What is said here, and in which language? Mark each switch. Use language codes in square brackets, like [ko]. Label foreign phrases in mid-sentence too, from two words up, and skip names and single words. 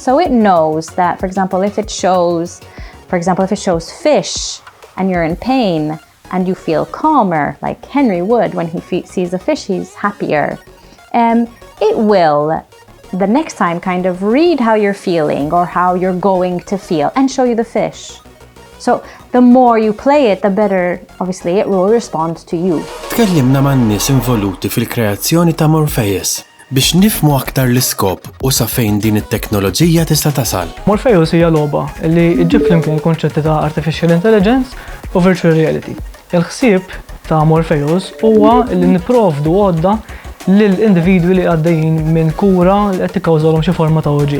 [en] So it knows that, for example, if it shows fish and you're in pain and you feel calmer, like Henry would when he sees a fish, he's happier. It will the next time kind of read how you're feeling or how you're going to feel and show you the fish. So the more you play it, the better, obviously, it will respond to you. [mt] Tkellimna man nies involuti fil-kreazzjoni ta' Morpheus biex nifmu aktar l-iskop u sa fejn din it-teknoloġija tista' tasal. Morpheus hija logħba li ġġib flimkien il-konċetti ta' [en] artificial intelligence [mt] u [en] virtual reality. [mt] Il-ħsieb ta' Morpheus huwa li nipprovdu għodda lill-individwi li għaddejjin minn kura li qed tikkawżalhom xi forma ta' uġigħ.